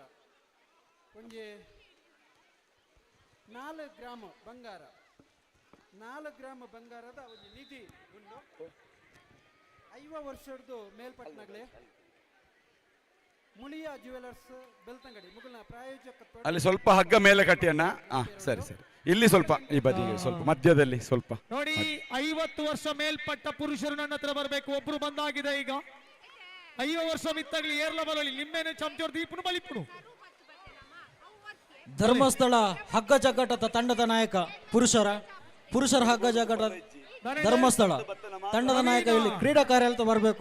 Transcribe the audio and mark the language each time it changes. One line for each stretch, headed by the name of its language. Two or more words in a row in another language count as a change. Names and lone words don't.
Tulu: ಒಂಜಿ 4 ಗ್ರಾಮ ಬಂಗಾರ, 4 ಗ್ರಾಮ ಬಂಗಾರದ ಒಂದು ನಿಧಿ ಉಂಡು. 50 ವರ್ಷದ್ದು ಮೇಲ್ಪಟ್ಟನಾಗ್ಲೇ ಮುಳಿಯ ಜ್ಯುವೆಲರ್ಸ್ ಬೆಳ್ತಂಗಡಿ ಮುಗುಲ್ನ ಪ್ರಾಯೋಜಕ.
Kannada: ಅಲ್ಲಿ ಸ್ವಲ್ಪ ಹಗ್ಗ ಮೇಲೆ ಕಟ್ಟಿ ಅಣ್ಣ. ಸರಿ ಇಲ್ಲಿ ಸ್ವಲ್ಪ ಈ ಬದಿಗೆ ಸ್ವಲ್ಪ ಮಧ್ಯದಲ್ಲಿ ಸ್ವಲ್ಪ ನೋಡಿ. 50 ವರ್ಷ ಮೇಲ್ಪಟ್ಟ ಪುರುಷರು ನನ್ನ ಹತ್ರ ಬರಬೇಕು. ಒಬ್ರು ಬಂದಾಗಿದೆ ಈಗ.
Tulu: 50 ವರ್ಷ ಮಿತ್ತಗಲಿ ಏರ್ಲ ಬರಲಿ ಲಿಂಬೆನ ಚಮಚೋರ್ ದೀಪನು ಬಲಿಪುನು.
Kannada: ಧರ್ಮಸ್ಥಳ ಹಗ್ಗ ಜಗ್ಗಾಟದ ತಂಡದ ನಾಯಕ ಪುರುಷರ ಹಗ್ಗ ಜಗ್ಗಾಟ ಧರ್ಮಸ್ಥಳ ತಂಡದ ನಾಯಕ ಇಲ್ಲಿ ಕ್ರೀಡಾ ಕಾರ್ಯಾಲಯ ಬರಬೇಕು.